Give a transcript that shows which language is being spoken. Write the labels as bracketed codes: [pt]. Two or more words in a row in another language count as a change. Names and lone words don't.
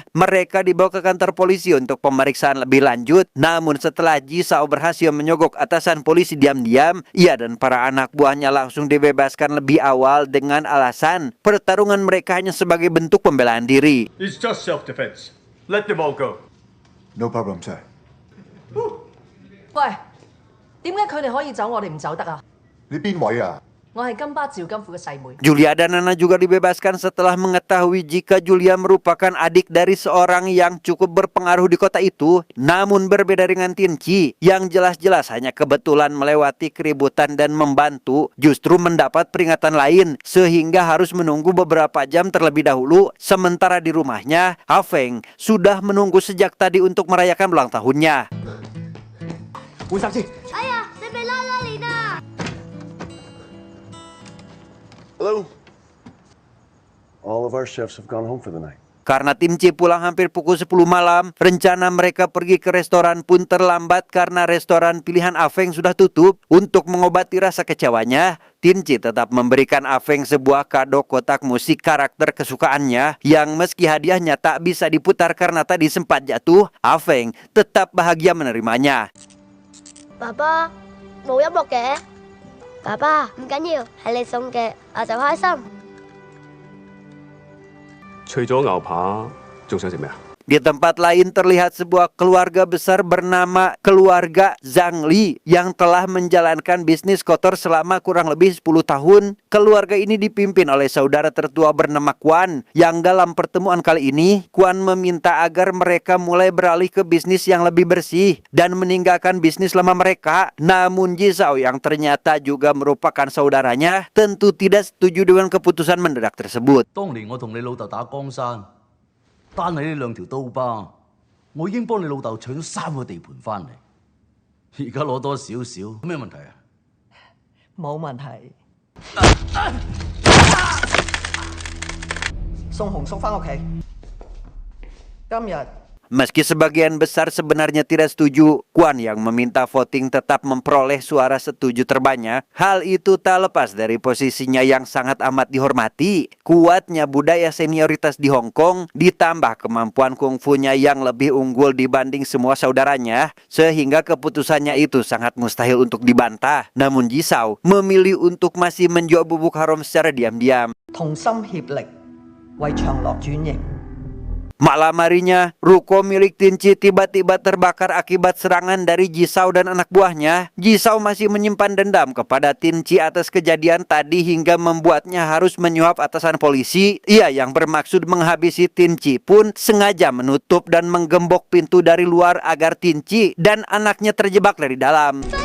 [id] Mereka dibawa ke kantor polisi untuk pemeriksaan lebih lanjut. Namun setelah Jisao berhasil menyogok atasan polisi diam-diam, ia dan para anak buahnya langsung dibebaskan lebih awal dengan alasan pertarungan mereka hanya sebagai bentuk pembelaan diri. [en] It's just self-defense. Let them all go. No problem, sir. [yue] 喂，點解佢哋可以走，我哋唔走得啊？你邊位啊？我係金巴趙金虎嘅細妹。 [id] Julia dan Nana juga dibebaskan setelah mengetahui jika Julia merupakan adik dari seorang yang cukup berpengaruh di kota itu. Namun berbeda dengan Tinci yang jelas-jelas hanya kebetulan melewati keributan dan membantu, justru mendapat peringatan lain sehingga harus menunggu beberapa jam terlebih dahulu. Sementara di rumahnya, Afeng sudah menunggu sejak tadi untuk merayakan ulang tahunnya. [yue] 換衫先。哎呀，你被拉拉鏈啊！ [en] Hello. All of our chefs have gone home for the night. [id] Karena Tinci pulang hampir pukul 10 malam, rencana mereka pergi ke restoran pun terlambat karena restoran pilihan Afeng sudah tutup. Untuk mengobati rasa kecewanya, Tinci tetap memberikan Afeng sebuah kado kotak musik karakter kesukaannya yang meski hadiahnya tak bisa diputar karena tadi sempat jatuh, Afeng tetap bahagia menerimanya. [yue] 爸爸，冇音樂嘅。爸爸，唔緊要，係你送嘅，我就開心。除咗牛扒，仲想食咩啊？ [id] Di tempat lain terlihat sebuah keluarga besar bernama keluarga Zhangli yang telah menjalankan bisnis kotor selama kurang lebih 10 tahun. Keluarga ini dipimpin oleh saudara tertua bernama Kuan, yang dalam pertemuan kali ini Kuan meminta agar mereka mulai beralih ke bisnis yang lebih bersih dan meninggalkan bisnis lama mereka. Namun Jisao yang ternyata juga merupakan saudaranya tentu tidak setuju dengan keputusan mendadak tersebut. [yue] 當年我同你老豆打江山，單係呢2條刀疤，我已經幫你老豆搶咗3個地盤翻嚟，而家攞多少少，咩問題啊？冇問題。送紅叔翻屋企。今日 [id] Meski sebagian besar sebenarnya tidak setuju, Kuan yang meminta voting tetap memperoleh suara setuju terbanyak. Hal itu tak lepas dari posisinya yang sangat amat dihormati. Kuatnya budaya senioritas di Hong Kong ditambah kemampuan kungfunya yang lebih unggul dibanding semua saudaranya, sehingga keputusannya itu sangat mustahil untuk dibantah. Namun Jisao memilih untuk masih menjual bubuk haram secara diam-diam. [yue] 同心協力為長樂轉型。 [id] Malam harinya, ruko milik Tinci tiba-tiba terbakar akibat serangan dari Jisao dan anak buahnya. Jisao masih menyimpan dendam kepada Tinci atas kejadian tadi hingga membuatnya harus menyuap atasan polisi. Ia yang bermaksud menghabisi Tinci pun sengaja menutup dan menggembok pintu dari luar agar Tinci dan anaknya terjebak dari dalam.